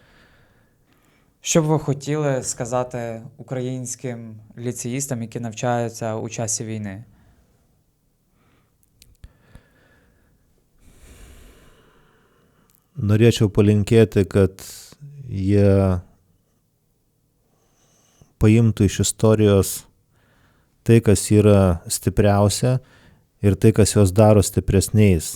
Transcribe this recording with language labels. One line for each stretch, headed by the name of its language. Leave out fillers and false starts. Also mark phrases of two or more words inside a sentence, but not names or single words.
Ukrainian: Що б ви хотіли сказати українським ліцеїстам, які навчаються у часі війни?
Lithuanian: Norėčiau palinkėti, kad jie paimtų iš istorijos tai, kas yra stipriausia ir tai, kas juos daro stipresniais.